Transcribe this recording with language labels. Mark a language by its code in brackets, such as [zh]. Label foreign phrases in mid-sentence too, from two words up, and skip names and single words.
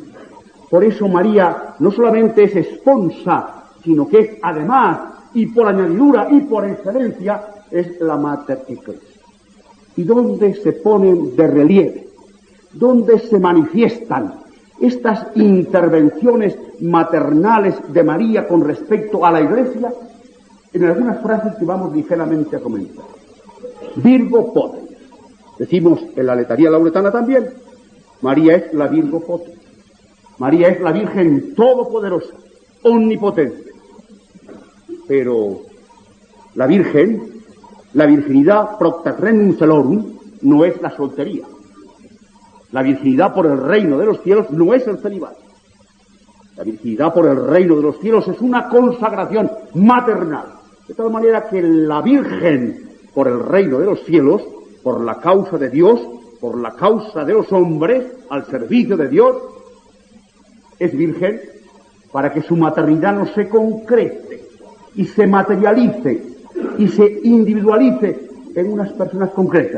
[es] Por eso María no solamente es esposa, sino que es además, y por añadidura y por excelencia, es la [la] Mater Ecclesia. [es] ¿Y dónde se ponen de relieve? ¿Dónde se manifiestan estas intervenciones maternales de María con respecto a la Iglesia? En algunas frases que vamos ligeramente a comentar. [la] Virgo potens. [es] Decimos en la letanía lauretana también, María es la [la] Virgo potens. [es] María es la Virgen todopoderosa, omnipotente. Pero la Virgen, la virginidad [la] procterrenum celorum, [es] no es la soltería. La virginidad por el reino de los cielos no es el celibato. La virginidad por el reino de los cielos es una consagración maternal. De tal manera que la Virgen por el reino de los cielos, por la causa de Dios, por la causa de los hombres, al servicio de Dios, es virgen para que su maternidad no se concrete y se materialice y se individualice en unas personas concretas.